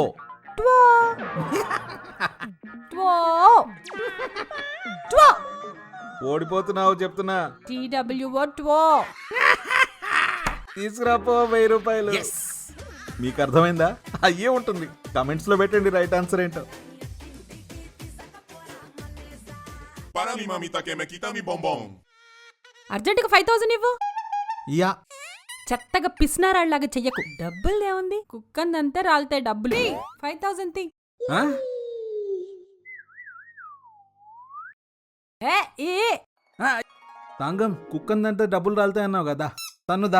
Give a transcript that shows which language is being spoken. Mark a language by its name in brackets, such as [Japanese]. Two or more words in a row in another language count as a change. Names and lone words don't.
[English] two. two. two. [Telugu] ఓడిపోతున్నావు చెప్తున్నా. [English] TWO two. [Telugu] తీసుకురాపో 1000 రూపాయలు. మీకు అర్థమైందా? అయ్యే ఉంటుంది. కమెంట్స్ లో పెట్టండి [English] right answer [Telugu] ఏంటో. [Spanish] Para mi mamita que me quita mi bombón. [Telugu] అర్జెంటుగా 5000 ఇవ్వు. యా. చెత్తగా పిసినారాళ్ళలాగా చెయ్యకు. డబ్బులు ఏముంది, కుక్కందంతే రాలుతాయి డబ్బులు. 5000 తీ. తాంగం, కుక్కందంటే డబ్బులు రాలుతాయన్నావు కదా, తన్నుదా.